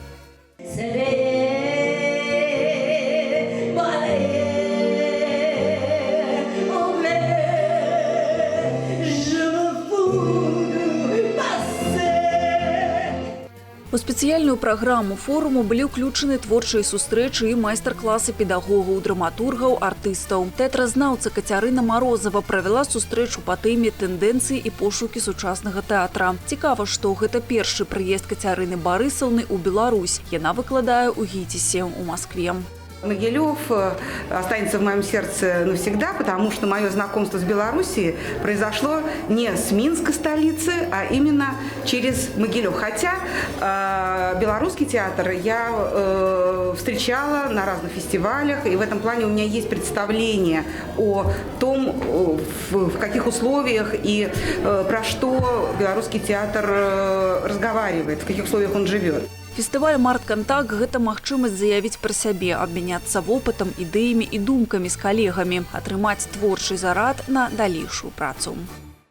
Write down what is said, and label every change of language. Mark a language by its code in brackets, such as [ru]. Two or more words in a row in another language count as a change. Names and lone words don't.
[be] У спецыяльную праграму форуму былі ўключаны творчыя сустрэчы і майстар-класы педагогаў, драматургаў, артыстаў. Тэатразнаўца Кацярына Марозава правяла сустрэчу па тэме тэндэнцыі і пошукі сучаснага тэатра. Цікава, што гэта першы прыезд Кацярыны Барысаўны ў Беларусь. Яна выкладае ў ГІТИСе ў Маскве. [ru] Могилев останется в моем сердце навсегда, потому что мое знакомство с Белоруссией произошло не с Минска, столицы, а именно через Могилев. Хотя белорусский театр я встречала на разных фестивалях, и в этом плане у меня есть представление о том, в каких условиях и про что белорусский театр разговаривает, в каких условиях он живет. [be] Фестываль «Март-Кантакт» – гэта магчымасць заявіць пра сябе, абмяняцца вопытам, ідэямі і думкамі з калегамі, атрымаць творчы зарад на далейшую працу.